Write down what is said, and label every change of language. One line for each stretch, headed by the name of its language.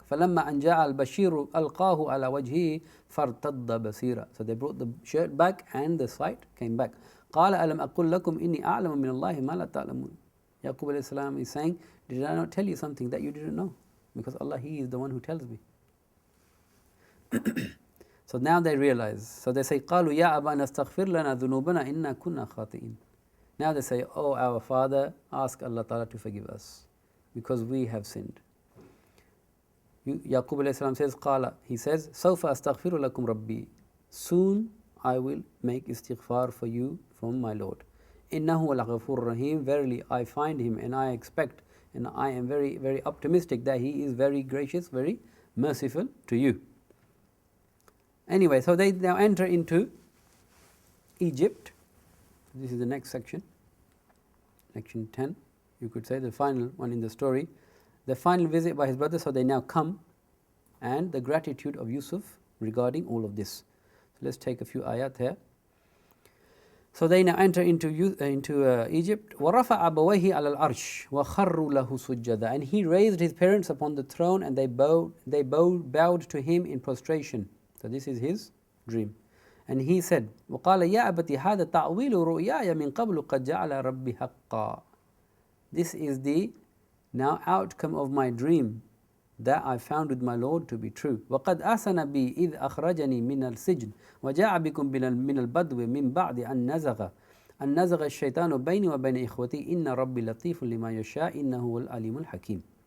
Arabic: فَلَمَّا أَنْ جَاءَ الْبَشِيرُ أَلْقَاهُ عَلَى وَجْهِهِ فَارْتَدَّ بَصِيرًا.
English: So they brought the shirt back and the sight came back.
Arabic: قَالَ أَلَمْ أَقُلْ لَكُمْ إِنِّي أَعْلَمُ مِنَ اللَّهِ مَا لَا تَعْلَمُونَ.
English: Yaqub alayhi salam is saying, did I not tell you something that you didn't know? Because Allah, He is the one who tells me. So now they realize. So they say,
Arabic: قَالُوا يَا أَبَانَا اسْتَغْفِرْ لَنَا ذُنُوبَنَا إِنَّا كُنَّا خَاطِئِينَ.
English: Now they say, "Oh our father, ask Allah Ta'ala to forgive us, because we have sinned." Yaqub alayhi salam says,
Arabic: قَالَ,
English: he says,
Arabic: سَوْفَ أَسْتَغْفِرُ لَكُمْ رَبِّي.
English: Soon I will make istighfar for you from my Lord.
Arabic: إِنَّهُ لَغَفُورٌ rahim.
English: Verily I find him and I expect and I am very, very optimistic that he is very gracious, very merciful to you. Anyway, so they now enter into Egypt. This is the next section, section 10, you could say, the final one in the story. The final visit by his brother, so they now come, and the gratitude of Yusuf regarding all of this. So let's take a few ayat here. So they now enter into Egypt.
Arabic: وَرَفَعَ أَبَوَيْهِ عَلَى الْعَرْشِ وَخَرُّوا لَهُ سُجَّدًا.
English: And he raised his parents upon the throne, and they bowed to him in prostration. So this is his dream. And he said,
Arabic: وَقَالَ يَا أَبَتِ هَذَا تَعْوِيلُ رُؤْيَايَ مِنْ قَبْلُ قَدْ جَعَلَ رَبِّي حَقًّا.
English: This is the now outcome of my dream that I found with my Lord to be true.
Arabic: وَقَدْ أَحْسَنَ بِي إِذْ أَخْرَجَنِي مِنَ السِّجْنِ وَجَاءَ بِكُم مِنَ الْبَدْوِ مِنْ بَعْدِ أَنْ نَزَغَ الشَّيْطَانُ بَيْنِي وَبَيْنَ إِخْوَتِي إِنَّ رَبِّي لَطِيفٌ لِمَا يَشَاءُ إِنَّهُ هُوَ الْعَلِيمُ الْحَكِيمُ.